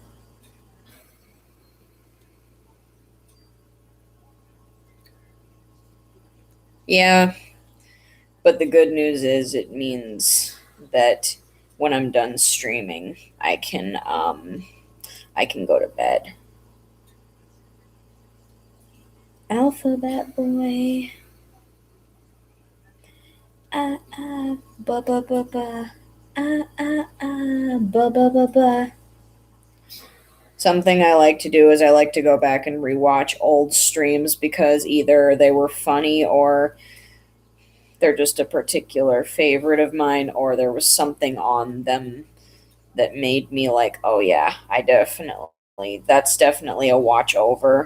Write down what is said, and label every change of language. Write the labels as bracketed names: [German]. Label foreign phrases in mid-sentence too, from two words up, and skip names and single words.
[English] Yeah, but the good news is it means that when I'm done streaming, I can go to bed. Alphabet boy. Ah ah ba ba ba ba. Ah ah ah ba ba ba ba. Something I like to do is I like to go back and rewatch old streams because either they were funny or they're just a particular favorite of mine, or there was something on them that made me like, oh yeah, that's definitely a watch over.